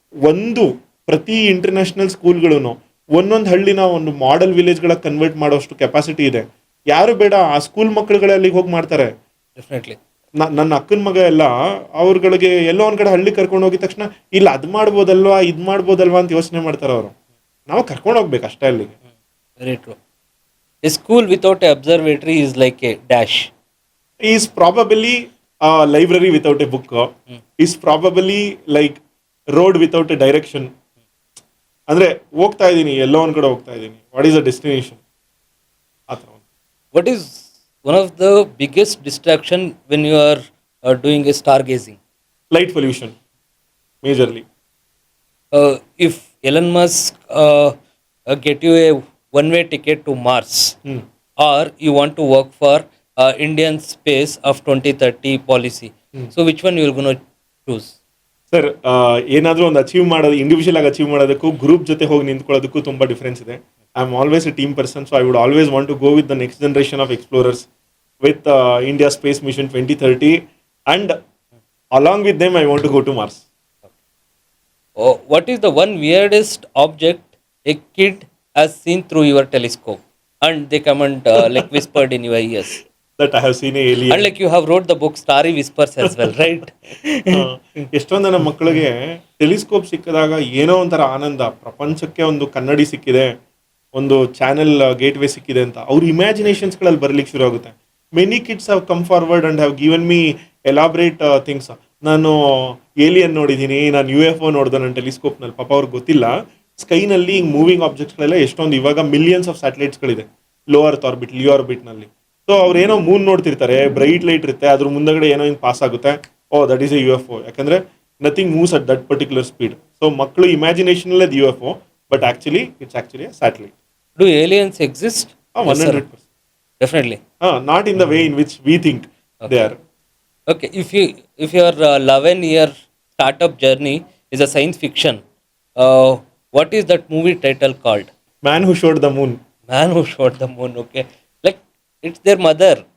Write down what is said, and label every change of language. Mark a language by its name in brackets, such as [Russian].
[Kannada] ಒಂದು ಪ್ರತಿ ಇಂಟರ್ನ್ಯಾಷನಲ್ ಸ್ಕೂಲ್ಗಳು ಒಂದೊಂದು ಹಳ್ಳಿನ ಒಂದು ಮಾಡೆಲ್ ವಿಲೇಜ್ಗಳ ಕನ್ವರ್ಟ್ ಮಾಡೋಷ್ಟು ಕೆಪಾಸಿಟಿ ಇದೆ. ಯಾರು ಬೇಡ, ಆ ಸ್ಕೂಲ್ ಮಕ್ಕಳುಗಳೇ ಅಲ್ಲಿಗೆ ಹೋಗಿ ಮಾಡ್ತಾರೆ. [English] Definitely. [Kannada] ನನ್ನ ಅಕ್ಕನ ಮಗ ಎಲ್ಲ ಅವ್ರಗಳಿಗೆ ಎಲ್ಲೋ ಒಂದ್ ಕಡೆ ಹಳ್ಳಿ ಕರ್ಕೊಂಡು ಹೋಗಿದ ತಕ್ಷಣ ಇಲ್ಲ ಅದ್ ಮಾಡ್ಬೋದಲ್ವಾ, ಇದ್ ಮಾಡ್ಬೋದಲ್ವಾ ಅಂತ ಯೋಚನೆ ಮಾಡ್ತಾರೆ ಅವರು. ನಾವು ಕರ್ಕೊಂಡು ಹೋಗ್ಬೇಕು ಅಷ್ಟೇ ಅಲ್ಲಿಗೆ. [English] Very true. A school without a observatory is like a dash. Is probably library without a book, is probably like road without a direction. [Kannada] ಅಂದ್ರೆ ಹೋಗ್ತಾ ಇದ್ದೀನಿ, ಎಲ್ಲೋ ಒಂದ್ ಕಡೆ ಹೋಗ್ತಾ ಇದ್ದೀನಿ, [English] what is the destination [Kannada] ಆ ಥರ. [English] What is one of the biggest distraction when you are doing a stargazing? Light pollution majorly. If Elon Musk get you a one-way ticket to Mars, or you want to work for Indian space of 2030 policy, so which one you are going to choose? [Kannada] Sir, ಏನಾದರೂ ಒಂದು achieve ಮಾಡೋದು, individual ಆಗಿ achieve ಮಾಡೋದಕ್ಕೂ group ಜೊತೆ ಹೋಗಿ ನಿಂತ್ಕೊಳ್ಳೋದಕ್ಕೂ ತುಂಬ difference ಇದೆ. [English] I am always a team person, so I would always want to go with the next generation of explorers with India space mission 2030 and along with them I want to go to Mars. What is the one weirdest object a kid has seen through your telescope and they come and like whispered in your ears? That I have seen a alien. And like you have wrote the book Starry Whispers as well, right? [Kannada] ಎಷ್ಟೊಂದು ನಮ್ಮ ಮಕ್ಕಳಿಗೆ telescope ಸಿಕ್ಕಿದಾಗ ಏನೋ ಒಂಥರ ಆನಂದ, ಪ್ರಪಂಚಕ್ಕೆ ಒಂದು ಕನ್ನಡಿ ಸಿಕ್ಕಿದೆ, ಒಂದು ಚಾನೆಲ್ ಗೇಟ್ವೇ ಸಿಕ್ಕಿದೆ ಅಂತ ಅವ್ರ ಇಮ್ಯಾಜಿನೇಷನ್ಸ್ಗಳಲ್ಲಿ ಬರ್ಲಿಕ್ಕೆ ಶುರು ಆಗುತ್ತೆ. [English] Many kids have come forward and have given me elaborate things. [Kannada] ನಾನು ಏಲಿಯನ್ ನೋಡಿದ್ದೀನಿ, ನಾನು ಯು ಎಫ್ ಒ ನೋಡಿದೆ ನನ್ನ ಟೆಲಿಸ್ಕೋಪ್ನಲ್ಲಿ, ಪಾಪ ಅವ್ರಿಗೆ ಗೊತ್ತಿಲ್ಲ ಸ್ಕೈನಲ್ಲಿ ಹಿಂಗೆ ಮೂವಿಂಗ್ ಆಬ್ಜೆಕ್ಟ್ಸ್ಗಳೆಲ್ಲ ಎಷ್ಟೊಂದು ಇವಾಗ millions of ಸ್ಯಾಟಲೈಟ್ಸ್ಗಳಿದೆ low earth orbit, Leo ಆರ್ಬಿಟ್ನಲ್ಲಿ. So ಅವ್ರು ಏನೋ ಮೂನ್ ನೋಡ್ತಿರ್ತಾರೆ, ಬ್ರೈಟ್ ಲೈಟ್ ಇರುತ್ತೆ, ಅದ್ರ ಮುಂದಗಡೆ ಏನೋ ಹಿಂಗೆ ಪಾಸ್ ಆಗುತ್ತೆ, [English] Oh that is a U F O, ಯಾಕಂದ್ರೆ nothing moves at that particular speed. [Kannada] So ಮಕ್ಕಳು ಇಮ್ಯಾಜಿನೇಷನಲ್ಲೇ [English] U F O, but actually it's actually satellite. Do aliens exist? One Yes, sir. 100%. Definitely. Not in the way in which we think they Okay. are. Okay. If your 11-year startup journey is a science fiction, what is that movie title called? Man who showed the moon. Man who shot the moon. Okay. Like it's their mother.